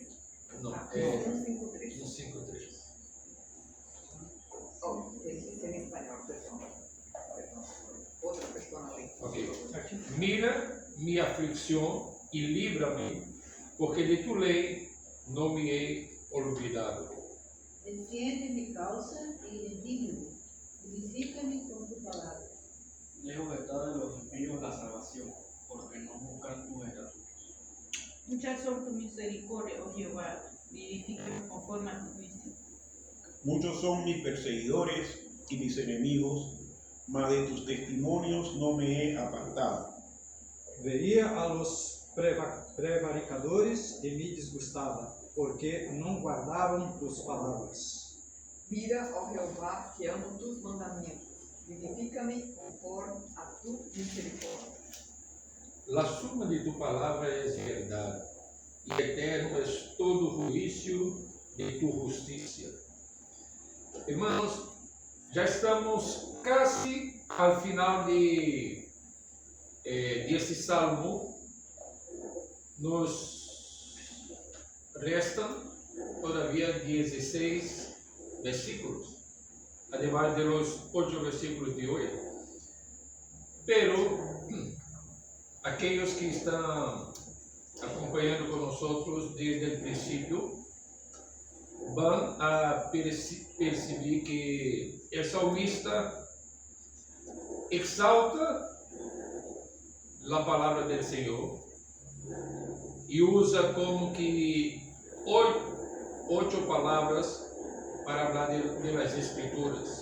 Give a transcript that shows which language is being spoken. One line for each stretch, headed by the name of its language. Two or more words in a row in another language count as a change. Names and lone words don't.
Portuguese: Não, Ah, é 153. 153. Oh, tem que ser em espanhol, perdão. Outra pessoa na lei. Ok. Mira minha aflição e livra-me, porque de tu lei não
Spanish: me he olvidado. Defiende mi causa y redímeme, vivifícame con tu palabra. Lejos está de los impíos la salvación, porque no buscan tus estatutos. Muchas son tu misericordia, oh Jehová, vivifícame conforme a tu juicio. Muchos son mis perseguidores y mis enemigos, mas de tus testimonios no me he apartado.
Portuguese: Veria
Spanish: a los prevaricadores
Portuguese: e me desgostava, porque não guardavam tus palavras.
Spanish: Mira, oh Jehová, que amo tus mandamientos. Vivifícame conforme a tu misericordia. La suma de
Portuguese: tu palavra é verdade, e eterno é todo o juízo de tu justiça. Irmãos, já estamos quase ao final desse salmo.
Spanish: Nos restam todavía 16 versículos, además de los 8 versículos de hoy. Pero aquellos que están
Portuguese: acompanhando conosco desde o princípio vão a perceber que o salmista exalta a palavra do Senhor e usa como que 8 palavras para falar das Escrituras.